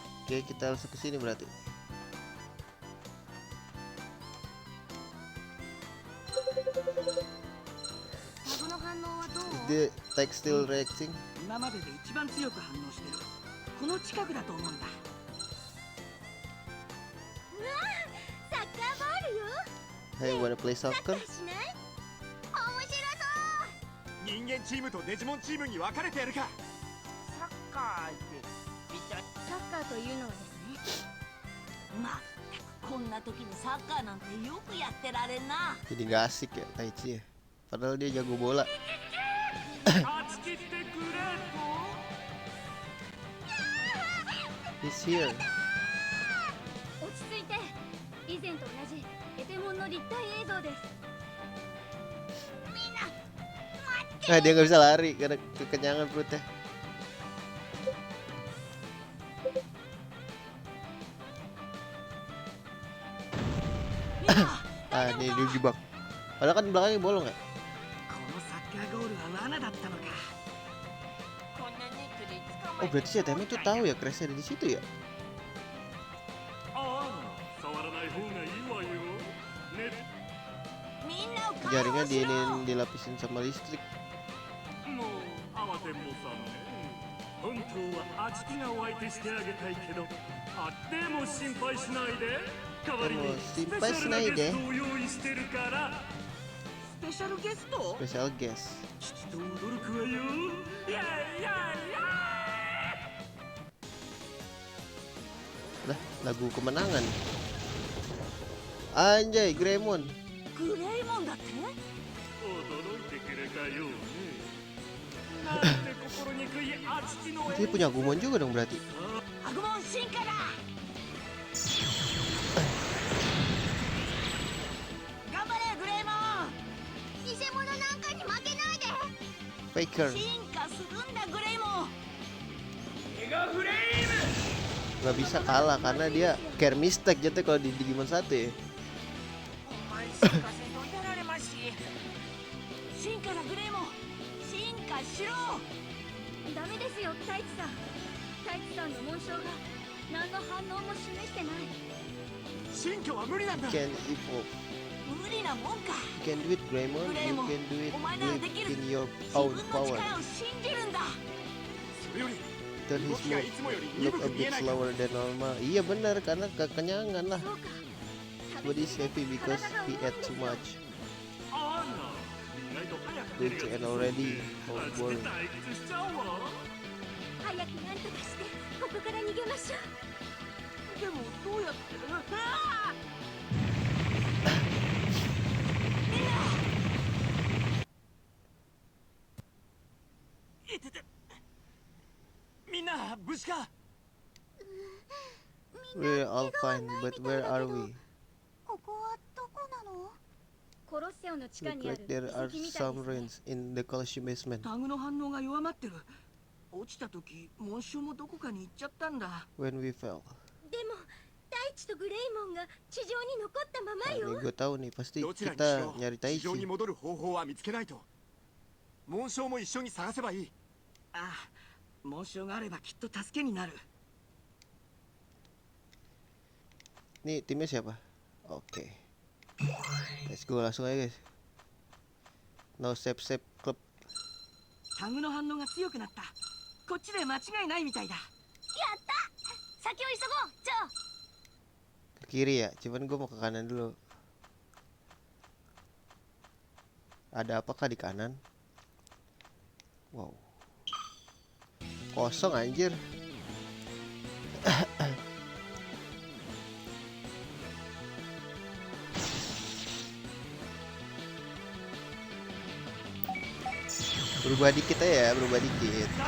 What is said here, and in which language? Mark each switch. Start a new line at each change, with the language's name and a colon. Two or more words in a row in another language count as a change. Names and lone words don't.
Indonesian: Oke, kita langsung ke sini berarti.
English: The tech still reacting.
Japanese: 今までで一番強く反応してる。この近くだと思うんだ。サッカーボールよ。
English: Hey, wanna play
Japanese: サッカ
English: soccer?
Japanese: ーしない？面白人間チームとデジモンチームに分かれてやるか。サッカーって一体。サッカーというのはですね、そう。まあ、こんな時にサッカーなんてよくやってられんな。
Indonesian: Jadi gak asik ya Taichi ya. Padahal dia jago bola.
Japanese: 断ち切ってくれと。
English: He's here.
Japanese: 落ち着いて。以前と同じエテモンの立体映像です。
Indonesian: Nah, dia nggak bisa lari karena kekenyangan perutnya. Ah, ini dijebak. Padahal kan belakangnya bolong ya.
Japanese: このサッカーゴールは罠だったのか。こんなネットで捕ま Oh えて
Indonesian: berarti si Atemi tuh tahu ya Crash ada di situ ya.
Japanese: ああ、触らない方がいいわよ。ね、みんなを解
Indonesian: Jaringnya
Japanese: 放しろ。
Indonesian: dilapisin sama listrik.
Japanese: もう慌てんぼさんね。本当はあちきがお相手してあげたいけど、あでも心配しないで。代わりにスペシャルなゲストを用意してるから。スペシャルゲスト？
English: Special guest.
Japanese: きっと驚くわよ。いやいやいや。
Indonesian: Lah, lagu kemenangan. Anjay, Greymon.
Japanese: グレイモンだって？驚いてくれたようね。なんて心にくいあちきの
Indonesian: Dia punya Agumon juga dong berarti.
Japanese: アグモン進化だ。頑張れグレイモン。偽物なんかに負けないで。
English: Faker.
Japanese: 進化するんだグレイモン。
Indonesian: Nggak bisa kalah karena dia
English: care mistake
Indonesian: jatuh kalau di Digimon 1 ya.
Japanese: お前進化せんとやられまし。進化だグレイモン。進化しろ。ダメですよ太一さん。太一さんの紋章が何の反応も示してない。新居は無理なんだ。
English: Can evolve.
Japanese: 無理なもんか。
English: You can do it, Greymon. You can do it
Japanese: お前ならできる。
English: within your
Japanese: 自
English: own
Japanese: 分の
English: power.
Japanese: 力を信じるんだ。それより
English: Then
Japanese: 動
English: his
Japanese: きが
English: move
Japanese: いつもより
English: look
Japanese: 鈍
English: a
Japanese: く見え
English: bit
Japanese: ないか。
English: slower than normal.
Indonesian: Iya benar karena kekenyangan lah.
Japanese: そうか。
English: But he's happy because he ate too much.
Japanese: あら、意外と早く
English: Good and already
Japanese: あち
English: overboard.
Japanese: き退屈しちゃうわ。早くなんとかしてここから逃げましょう。でもどうやって？あいてて。みんな無事か。
English: We're all fine, but where are we?
Japanese: ここはどこなの？コロッセオの地下
English: Look
Japanese: にあ
English: like
Japanese: る
English: there are
Japanese: 遺跡みたい
English: some
Japanese: ですね。
English: ruins in the Colosseum basement.
Japanese: タグの反応が弱まってる。落ちた時紋章もどこかに行っちゃったんだ。
English: When we fell.
Japanese: でも太一とグレイモンが地上に残ったまま
Indonesian: Nah,
Japanese: よ。
Indonesian: ini gue tahu nih, pasti
Japanese: どちらにし
Indonesian: kita
Japanese: ろ
Indonesian: nyari
Japanese: 地上に
Indonesian: Taichi.
Japanese: 戻る方法は見つけないと。紋章も一緒に探せばいい。ああ、紋章があればきっと助けになる。
Indonesian: Nih timnya siapa? Oke.
English: Let's go
Indonesian: langsung aja
English: guys. No save save club.
Japanese: タグの反応が強くなった。こっちで間違いないみたいだ。やった先を急ごうジョー。
Indonesian: Ke kiri ya, cuman gue mau ke kanan dulu. Ada apakah di kanan? Wow. Kosong anjir. Berubah dikit aja ya, berubah dikit.